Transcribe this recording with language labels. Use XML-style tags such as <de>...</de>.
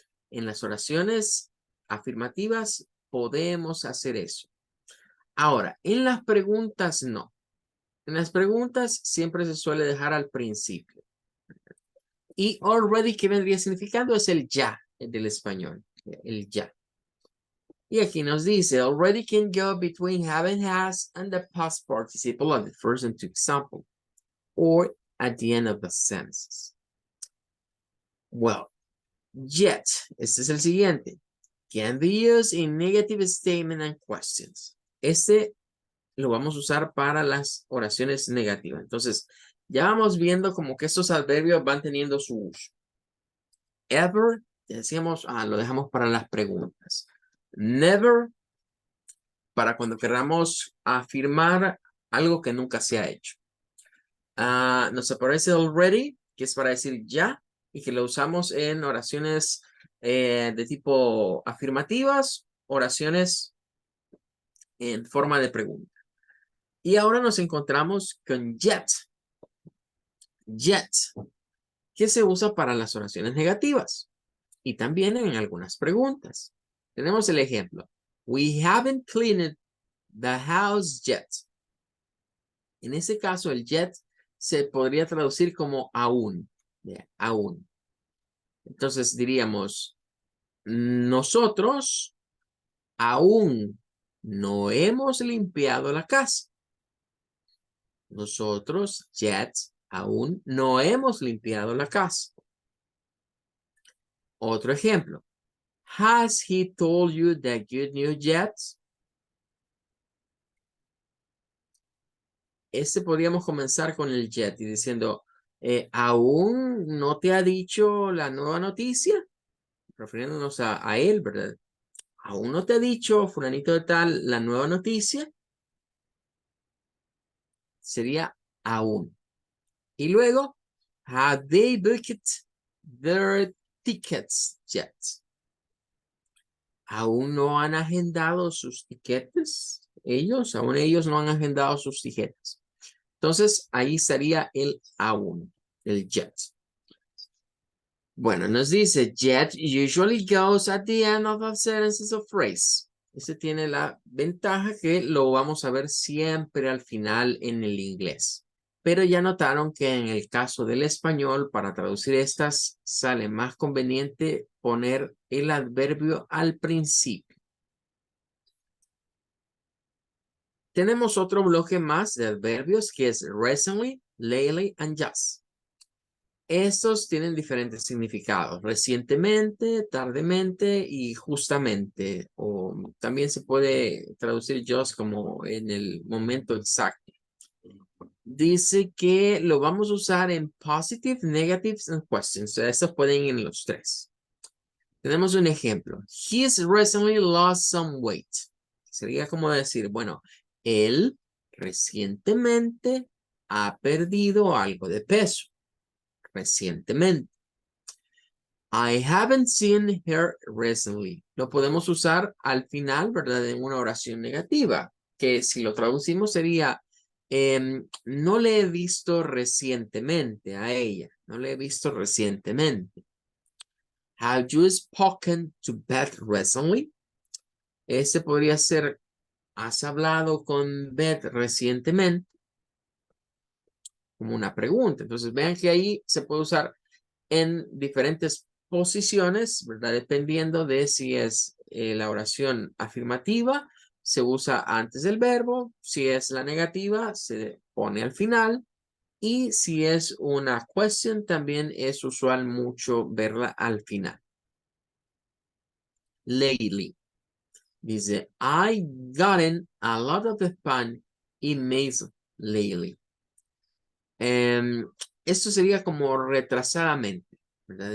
<es>En las oraciones afirmativas podemos hacer eso. Ahora, en las preguntas no. En las preguntas siempre se suele dejar al principio. Y already, ¿qué vendría significando? Es el ya del español. El ya. Y aquí nos dice,</es> <en>already can go between have and has and the past participle of the first and two example. Or at the end of the sentences.</en> <es>Well, yet, este es el siguiente.</es> <en>Can be used in negative statement and questions.</en> <es>Este lo vamos a usar para las oraciones negativas. Entonces, ya vamos viendo como que estos adverbios van teniendo su uso. Ever, decíamos, lo dejamos para las preguntas. Never, para cuando queramos afirmar algo que nunca se ha hecho. Nos aparece already, que es para decir ya, y que lo usamos en oraciones de tipo afirmativas, oraciones en forma de pregunta. Y ahora nos encontramos con yet. Yet, que se usa para las oraciones negativas y también en algunas preguntas. Tenemos el ejemplo.</es> <en>We haven't cleaned the house yet.</en> <es>En ese caso, el yet se podría traducir como aún. Aún. Entonces diríamos, nosotros aún no hemos limpiado la casa. Nosotros, yet, aún no hemos limpiado la casa. Otro ejemplo.</es> <en>Has he told you the good news yet?</en> <es>Podríamos comenzar con el yet y diciendo, ¿aún no te ha dicho la nueva noticia? Refiriéndonos a él, ¿verdad? ¿Aún no te ha dicho, fulanito de tal, la nueva noticia? Sería aún. Y luego,</es> <en>have they booked their tickets yet?</en> <es>¿Aún no han agendado sus tiquetes? Aún ellos no han agendado sus tiquetes. Entonces, ahí sería el aún, el yet. Bueno, nos dice,</es> <en>yet usually goes at the end of the sentences of phrase.</en> <es>Ese tiene la ventaja que lo vamos a ver siempre al final en el inglés. Pero ya notaron que en el caso del español, para traducir estas, sale más conveniente poner el adverbio al principio. Tenemos otro bloque más de adverbios que es recently, lately, and just. Estos tienen diferentes significados, recientemente, tardemente y justamente, o también se puede traducir just como en el momento exacto. Dice que lo vamos a usar en</es> <en>positive, negatives and questions.</en> <es>O sea, estos pueden ir en los tres. Tenemos un ejemplo.</es> <en>He's recently lost some weight.</en> <es>Sería como decir, bueno, él recientemente ha perdido algo de peso. Recientemente.</es> <en>I haven't seen her recently.</en> <es>Lo podemos usar al final, ¿verdad? En una oración negativa, que si lo traducimos sería, no le he visto recientemente a ella. No le he visto recientemente.</es> <en>Have you spoken to Beth recently?</en> <es>Ese podría ser, ¿has hablado con Beth recientemente? Como una pregunta. Entonces vean que ahí se puede usar en diferentes posiciones, ¿verdad? Dependiendo de si es la oración afirmativa, se usa antes del verbo. Si es la negativa, se pone al final. Y si es una question, también es usual mucho verla al final.</es> <en>Lately. Dice, I gotten a lot of spam emails lately.</en> <es>Esto sería como retrasadamente, ¿verdad?</es>